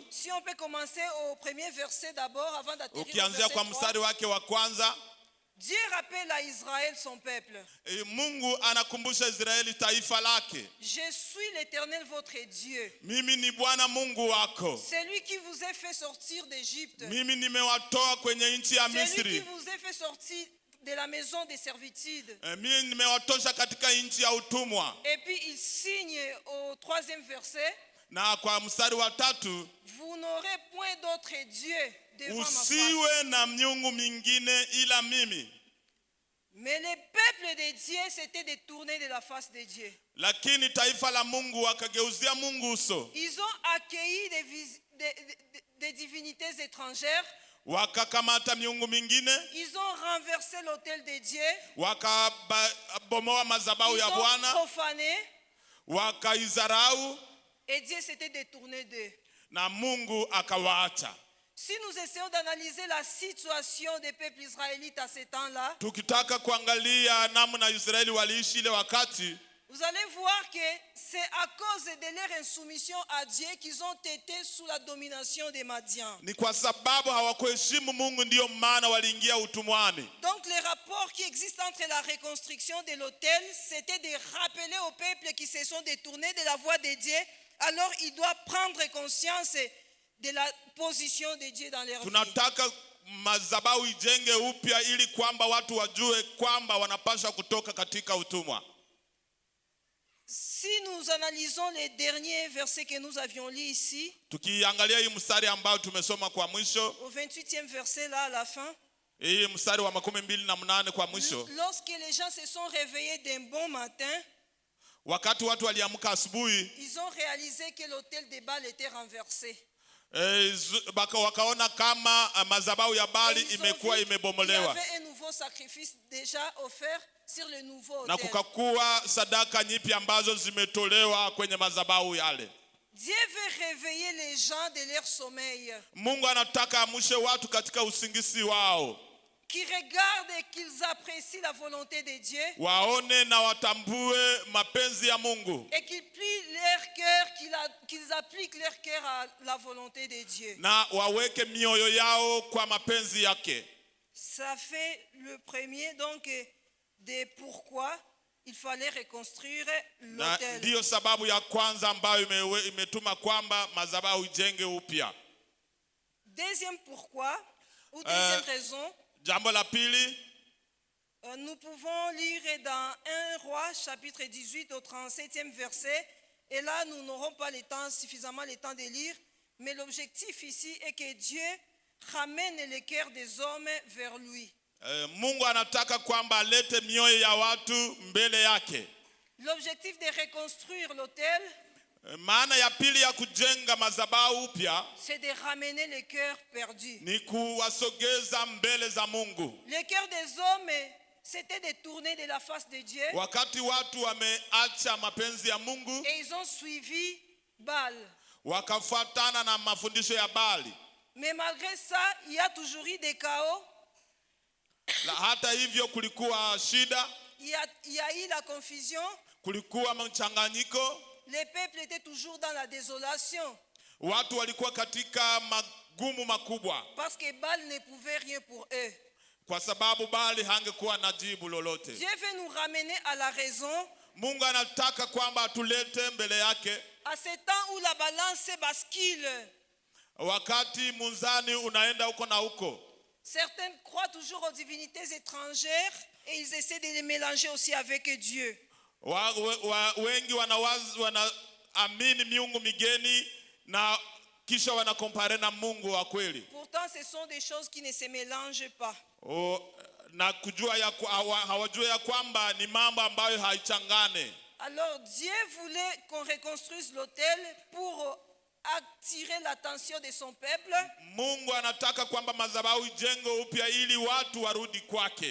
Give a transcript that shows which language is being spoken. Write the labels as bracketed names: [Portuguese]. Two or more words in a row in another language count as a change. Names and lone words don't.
[French] Si on peut commencer au premier verset d'abord avant d'atterrir au [Swahili] Ukianzia verset kwa 3. mstari wake wa kwanza, [French] Dieu rappelle à Israël son peuple. [Swahili] Mungu anakumbusha Israeli taifa lake. [French] Je suis l'Éternel votre Dieu. [Swahili] Mimi ni Bwana Mungu wako. [French] Celui qui vous a fait sortir d'Égypte. [Swahili] Mimi nimewatoa kwenye nchi ya [French] Celui qui [Swahili] Misri. [French] vous a fait sortir de la maison des servitudes. [Swahili] Mimi nimewatosha katika nchi ya utumwa. [French] Et puis il signe au troisième verset. [Swahili] Na kwa mstari wa 3, [French] Vous n'aurez point d'autre Dieu devant ma face. [Swahili] usiwe na miungu mingine ila mimi. [French] Mais les peuples de Dieu s'étaient détournés de la face de Dieu. [Swahili] Lakini taifa la Mungu wakageuzia Mungu uso. [French] Ils ont accueilli des divinités étrangères. [Swahili] Wakakamata miungu mingine. [French] Ils ont renversé l'autel de Dieu. [Swahili] Wakabomoa madhabahu [French] Ils [Swahili] ya [French] ont [Swahili] Bwana. [French] profané. [Swahili] Wakaizarau. [French] Et Dieu s'était détourné d'eux. [Swahili] Na Mungu akawaacha. [French] Si nous essayons d'analyser la situation des peuples israélites à ce temps-là, [Swahili] tukitaka kuangalia namna Israeli waliishi ile wakati, [French] vous allez voir que c'est à cause de leur insoumission à Dieu qu'ils ont été sous la domination des Madians. [Swahili] ni kwa sababu hawakuheshimu Mungu ndio maana waliingia utumwani. [French] Donc les rapports qui existent entre la reconstruction de l'autel, c'était de rappeler aux peuples qui se sont détournés de la voie de Dieu. Alors il doit prendre conscience de la position de Dieu dans leur vie. [Swahili] Tunataka madhabahu ijenge upya ili kwamba watu wajue kwamba wanapaswa kutoka katika utumwa. [French] Si nous analysons les derniers versets que nous avions lus ici, [Swahili] tukiangalia hii mstari ambao tumesoma kwa mwisho, [French] au 28e verset là à la fin, [Swahili] hii mstari wa 28 kwa mwisho, [French] lorsque les gens se sont réveillés d'un bon matin, [Swahili] wakati watu waliamka asubuhi, [French] ils ont réalisé que l'autel de Baal était renversé. [Swahili] wakaona kama madhabahu ya Baali [French] Et ils ont [Swahili] imekuwa [French] vu qu'il y [Swahili] imebomolewa. [French] avait un nouveau sacrifice déjà offert sur le nouveau [Swahili] Na [French] autel. [Swahili] kukakuwa sadaka nyipya ambazo zimetolewa kwenye madhabahu yale. [French] Dieu veut réveiller les gens de leur sommeil, [Swahili] Mungu anataka amshe watu katika usingizi wao, [French] qui regardent et qu'ils apprécient la volonté de Dieu, [Swahili] waone na watambue mapenzi ya Mungu, [French] et qu'ils plient leur cœur, qu'ils appliquent leur cœur à la volonté de Dieu. [Swahili] na waweke mioyo yao kwa mapenzi yake. [French] Ça fait le premier donc de pourquoi il fallait reconstruire [Swahili] Na [French] l'autel. [Swahili] ndiyo sababu ya kwanza ambayo imetuma kwamba madhabahu ijenge upya. [French] Deuxième pourquoi, ou deuxième raison, [Swahili] Jambo la pili, [French] nous pouvons lire dans 1 Roi chapitre 18 au 37e verset, et là nous n'aurons pas suffisamment le temps de lire, mais l'objectif ici est que Dieu ramène le cœur des hommes vers lui. [Swahili] Mungu anataka kwamba alete mioyo ya watu mbele yake. [French] L'objectif de reconstruire l'autel, [Swahili] Maana ya pili ya kujenga madhabahu upya [French] c'est de ramener le cœur perdu. [Swahili] ni kuwasogeza mbele za Mungu. [French] Le cœur des hommes s'était détourné de la face de Dieu, [Swahili] Wakati watu wameacha mapenzi ya Mungu, [French] et ils ont suivi Baal. [Swahili] wakafuatana na mafundisho ya Baali. [French] Mais malgré ça, il y a toujours eu des chaos. [Swahili] Hata hivyo kulikuwa shida, [French] Il y a eu la confusion. [Swahili] kulikuwa mchanganyiko. [French] Les peuples étaient toujours dans la désolation. [Swahili] Watu walikuwa katika magumu makubwa [French] Parce que Baal ne pouvait rien pour eux. [Swahili] kwa sababu Baali hangekuwa na jibu lolote. [French] Dieu veut nous ramener à la raison. [Swahili] Mungu anataka kwamba atulete mbele yake [French] À ce temps où la balance bascule. [Swahili] wakati munzani unaenda huko na huko. [French] Certains croient toujours aux divinités étrangères et ils essaient de les mélanger aussi avec Dieu. [Swahili] Wengi wanaamini miungu migeni na kisha wanakompare na Mungu wa kweli. [French] Pourtant, ce sont des choses qui ne se mélangent pas. [Swahili] Na kujua hawajua ya kwamba ni mambo ambayo haichangane. [French] Alors Dieu voulait qu'on reconstruise l'autel pour attirer l'attention de son peuple. [Swahili] Mungu anataka kwamba madhabahu ijengwe upya ili watu warudi kwake.